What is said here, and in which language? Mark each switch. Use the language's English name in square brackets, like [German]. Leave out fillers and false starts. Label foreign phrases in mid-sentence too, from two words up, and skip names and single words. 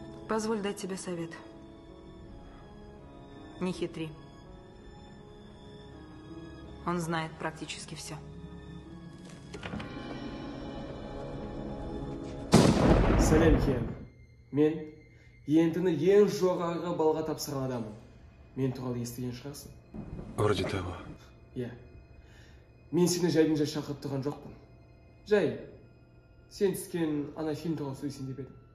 [Russian] Позволь дать тебе совет. Не хитри. Он знает практически все. [Kazakh] Сәлем кен. Мен ентіні ең жоғарғы балға тапсырған адамын. Мен туралы естіген шығарсың? [Russian] Вроде того. [Kazakh] Иә. Мен сені жайдың жай шақырып тұрған жоқпын. Жай, сен түскен ана фильм туралы сөйлесейін деп едім.